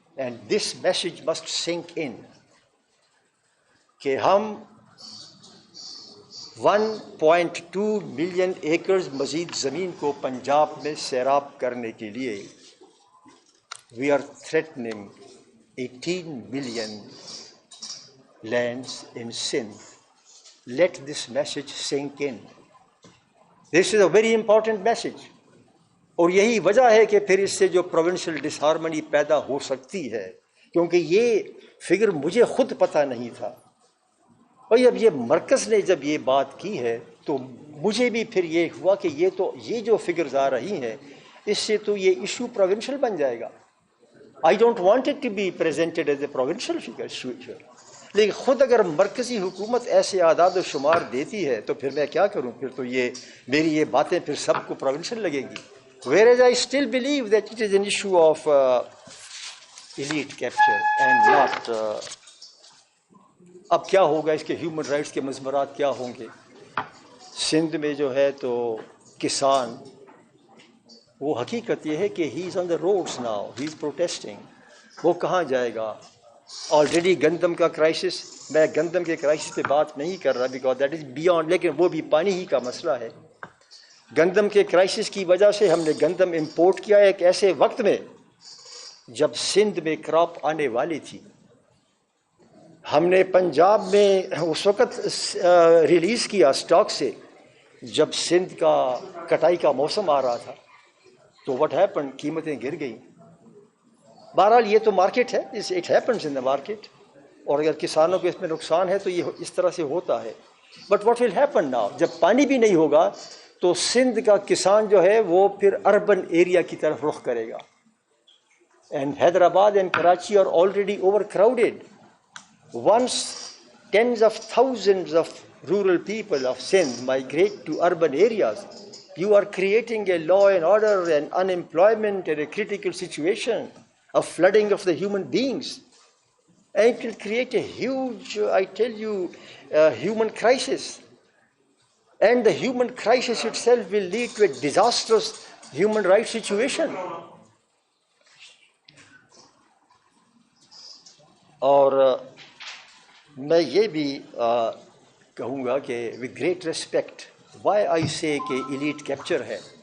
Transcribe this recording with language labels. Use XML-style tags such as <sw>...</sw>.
<en>And this message must sink in</en> <ur>کہ ہم 1.2 million ایکڑز مزید زمین کو پنجاب میں سیراب کرنے کے لیے</ur> <en>we are threatening 18 million lands in Sindh. Let this message sink in. This is a very important message.</en> <ur>اور یہی وجہ ہے کہ پھر اس سے جو پروونشل ڈسہارمنی پیدا ہو سکتی ہے, کیونکہ یہ فگر مجھے خود پتہ نہیں تھا. بھائی اب یہ مرکز نے جب یہ بات کی ہے تو مجھے بھی پھر یہ ہوا کہ یہ جو فگرز آ رہی ہیں اس سے تو یہ ایشو پروونشل بن جائے گا.</ur> <en>I don't want it to be presented as a provincial figure.</en> <ur>لیکن خود اگر مرکزی حکومت ایسے اعداد و شمار دیتی ہے تو پھر میں کیا کروں, پھر تو یہ میری یہ باتیں پھر سب کو پروونشل لگیں گی.</ur> <en>Whereas I still believe that it is an issue of elite capture and not</en> <ur>اب کیا ہوگا, اس کے ہیومن رائٹس کے مضمرات کیا ہوں گے. سندھ میں جو ہے تو کسان, وہ حقیقت یہ ہے کہ</ur> <en>He is on the roads now, he is protesting.</en> <ur>وہ کہاں جائے گا؟ آلریڈی گندم کا کرائسس, میں گندم کے کرائسس پہ بات نہیں کر رہا</ur> <en>because that is beyond,</en> <ur>لیکن وہ بھی پانی ہی کا مسئلہ ہے. گندم کے کرائسس کی وجہ سے ہم نے گندم امپورٹ کیا ایک ایسے وقت میں جب سندھ میں کراپ آنے والی تھی. ہم نے پنجاب میں اس وقت ریلیز کیا اسٹاک سے جب سندھ کا کٹائی کا موسم آ رہا تھا. تو</ur> <en>what happen,</en> <ur>قیمتیں گر گئیں. بہرحال یہ تو مارکیٹ ہے,</ur> <en>it happens in the market,</en> <ur>اور اگر کسانوں کو اس میں نقصان ہے تو یہ اس طرح سے ہوتا ہے.</ur> <en>but what will happen now,</en> <ur>جب پانی بھی نہیں ہوگا تو سندھ کا کسان جو ہے وہ پھر اربن ایریا کی طرف رخ کرے گا.</ur> <en>And Hyderabad and Karachi are already overcrowded. Once tens of thousands of rural people of Sindh migrate to urban areas, you are creating a law and order and unemployment and a critical situation, a flooding of the human beings. And it will create a huge, I tell you, human crisis. And the human crisis itself will lead to a disastrous human rights situation.</en> <ur>اور میں یہ بھی کہوں گا کہ</ur> <en>with great respect, why I say</en> <ur>کہ elite capture ہے.</ur>